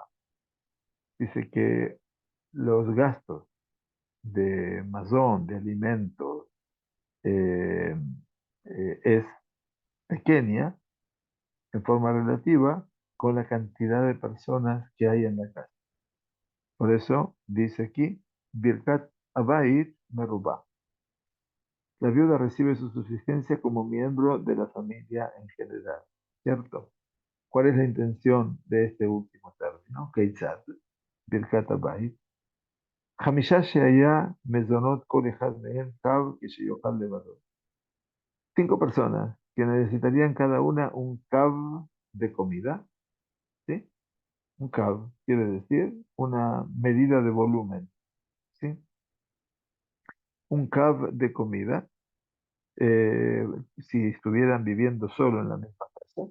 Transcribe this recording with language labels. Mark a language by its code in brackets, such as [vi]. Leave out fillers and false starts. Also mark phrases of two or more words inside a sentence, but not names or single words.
[es] Dice que los gastos de mazón, de alimentos, eh, es pequeña en forma relativa con la cantidad de personas que hay en la casa. Por eso dice aquí, [he] ברכת הבית מרובה. [es] La viuda recibe su subsistencia como miembro de la familia en general, ¿cierto? ¿Cuál es la intención de este último término? [he] כיצד, ברכת הבית. חמשה שהיו מזונות כל אחד מהם קב שיאכל לבדו. [es] 5 personas que necesitarían cada una un kav de comida, ¿sí? Un kav quiere decir una medida de volumen, ¿sí? Un kav de comida, eh, si estuvieran viviendo solo en la misma casa.